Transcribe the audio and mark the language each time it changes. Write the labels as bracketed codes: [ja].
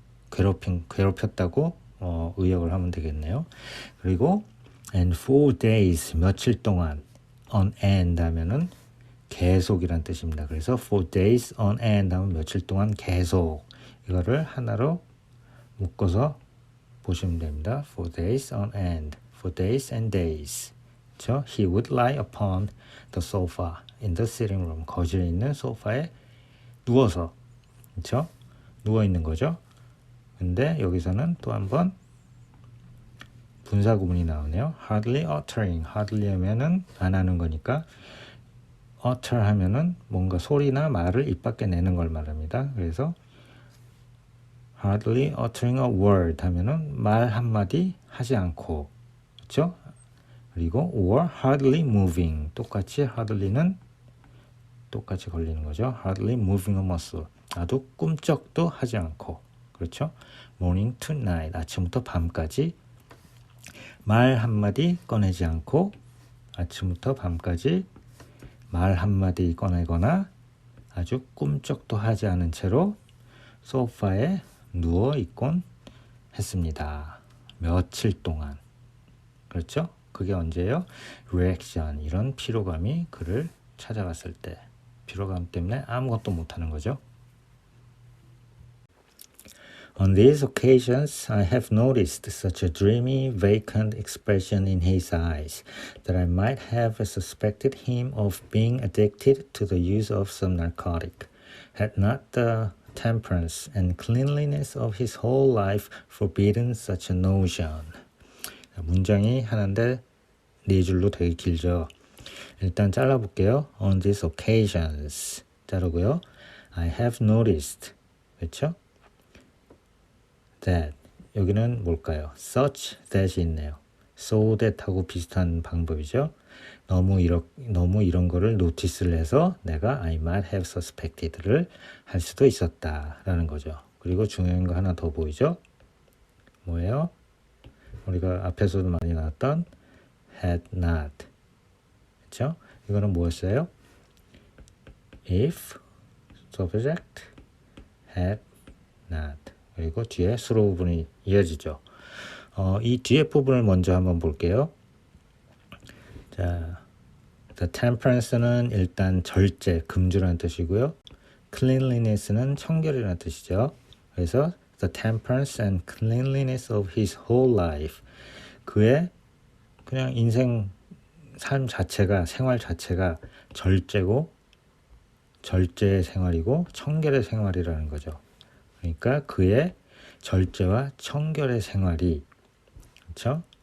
[ko] 괴롭혔다고 의역을 하면 되겠네요. 그리고 [en] and 4 days, [ko] 며칠 동안, on end 하면은 계속이란 뜻입니다. 그래서 4 days on end 하면 며칠 동안 계속, 이거를 하나로 묶어서 보시면 됩니다. [en] 4 days on end, 4 days and days. [ko] 그렇죠? [en] He would lie upon the sofa in the sitting room. [ko] 거실에 있는 소파에 누워서, 그렇죠? 누워 있는 거죠. 근데 여기서는 또 한번 분사 구문이 나오네요. [en] hardly uttering. [ko] hardly 하면은 안 하는 거니까 utter 하면은 뭔가 소리나 말을 입 밖에 내는 걸 말합니다. 그래서 [en] hardly uttering a word [ko] 하면은 말 한마디 하지 않고, 그렇죠? 그리고 [en] or hardly moving. [ko] 똑같이 hardly는 똑같이 걸리는 거죠. [en] hardly moving a muscle. [ko] 아주 꿈쩍도 하지 않고, 그렇죠? [en] morning to night. [ko] 아침부터 밤까지 말 한마디 꺼내지 않고 아침부터 밤까지 말 한마디 꺼내거나 아주 꿈쩍도 하지 않은 채로 소파에 누워 있곤 했습니다. 며칠 동안. 그렇죠? 그게 언제예요? reaction, 이런 피로감이 그를 찾아갔을 때, 피로감 때문에 아무것도 못하는 거죠. [en] On these occasions, I have noticed such a dreamy, vacant expression in his eyes that I might have suspected him of being addicted to the use of some narcotic, had not the temperance and cleanliness of his whole life forbidden such a notion. [ko] 문장이 하나인데 네 줄로 되게 길죠. 일단 잘라볼게요. [en] On these occasions [ko] 자르고요. [en] I have noticed, [ko] 그렇죠? that, 여기는 뭘까요? such that이 있네요. so that 하고 비슷한 방법이죠. 너무 이런 거를 노티스를 해서 내가 [en] I might have suspected [ko] 를 할 수도 있었다라는 거죠. 그리고 중요한 거 하나 더 보이죠? 뭐예요? 우리가 앞에서도 많이 나왔던 had not. 그렇죠? 이거는 뭐였어요? [en] if subject had not. [ko] 그리고 뒤에 수로 부분이 이어지죠. 이 뒤에 부분을 먼저 한번 볼게요. 자, the temperance는 일단 절제, 금주라는 뜻이고요. cleanliness는 청결이라는 뜻이죠. 그래서 [en] the temperance and cleanliness of his whole life. [ko] 그의 그냥 인생 삶 자체가, 생활 자체가 절제고 절제의 생활이고 청결의 생활이라는 거죠. 그러니까 그의 절제와 청결의 생활이, 그렇죠?